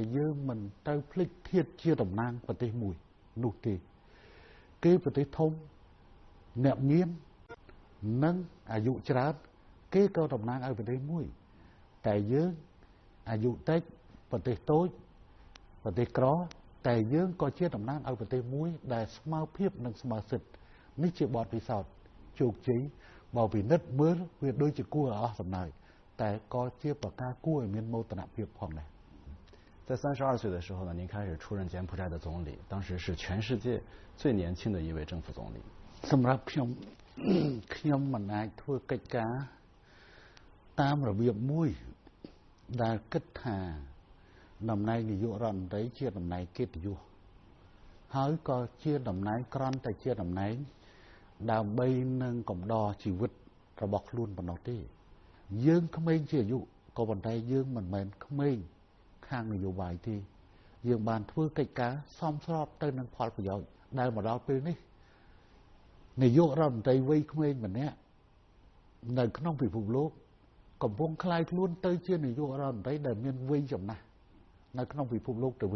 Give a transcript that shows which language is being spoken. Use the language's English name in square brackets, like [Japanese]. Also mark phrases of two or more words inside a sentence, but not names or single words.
[Khmer] យើងមិនត្រូវភ្លេចធៀបជាតំណាងប្រទេសមួយនោះទេគេប្រទេសធំអ្នកមាននិងអាយុច្រើនគេក៏តំណាងឲ្យប្រទេសមួយតែយើងអាយុតិចប្រទេសតូចប្រទេសក្រតែយើងក៏ជាតំណាងឲ្យប្រទេសមួយដែលស្មើភាពនិងស្មើសិទ្ធិនេះជាបទពិសោធន៍ជោគជ័យបើពិនិត្យមើលវាដូចជាគួរឲ្យអស់សំណើចតែក៏ជាប្រការគួរឲ្យមានមោទនភាពផងដែរ [Chinese] 在32岁的时候呢，您开始出任柬埔寨的总理，当时是全世界最年轻的一位政府总理。 [Khmer] សម្រាប់ខ្ញុំមិនអាចធ្វើកិច្ចការតាមរបៀបមួយដែលគិតថាតំណែងនាយករដ្ឋមន្ត្រីជាតំណែងកិត្តិយសហើយក៏ ជាតំណែងក្រន់តែជាតំណែងដើម្បីនឹងកំដរជីវិតរបស់ខ្លួនប៉ុណ្ណោះទេយើងក្មេងជាអាយុក៏ប៉ុន្តែយើងមិនមែនក្មេងខាងនយោបាយទេយើងបានធ្វើកិច្ចការសមស្របទៅនឹងផលប្រយោជន៍ដែលមកដល់ពេលនេះនាយករដ្ឋមន្ត្រីវ័យក្មេងម្នាក់នៅក្នុងពិភពលោកកំពុងคล้ายខ្លួនទៅជានាយករដ្ឋមន្ត្រីដែលមានវ័យចំណាស់នៅក្នុងពិភពលោកទៅវិញ